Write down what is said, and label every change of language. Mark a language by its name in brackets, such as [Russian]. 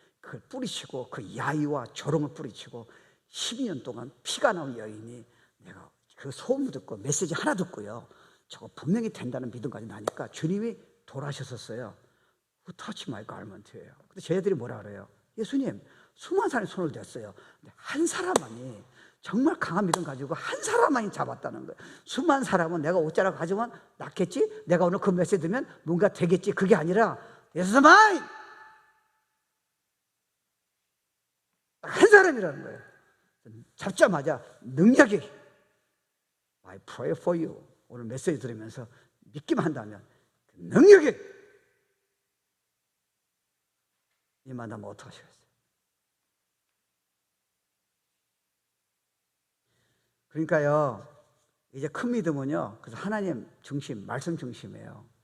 [Korean] 그걸 뿌리치고 그 야유와 조롱을 뿌리치고 12년 동안 피가 나온 여인이 내가 그 소문 듣고 메시지 하나 듣고요, 저거 분명히 된다는 믿음까지 나니까 주님이 돌아오셨었어요. [English] Who touched my garment예요. [Korean] 근데 쟤들이 뭐라 그래요? 예수님, 수많은 사람이 손을 댔어요. 근데 한 사람만이 정말 강한 믿음 가지고 한 사람만이 잡았다는 거예요. 수많은 사람은 내가 옷자락 가지면 낫겠지? 내가 오늘 그 메시지 들으면 뭔가 되겠지? 그게 아니라 [English] This is mine! [Korean] 한 사람이라는 거예요. 잡자마자 능력이 [English] I pray for you. [Korean] 오늘 메시지 들으면서 믿기만 한다면 그 능력이 임한다면 어떡하시겠어요? 그러니까요, 이제 큰 믿음은요, 그래서 하나님 중심, 말씀 중심이에요.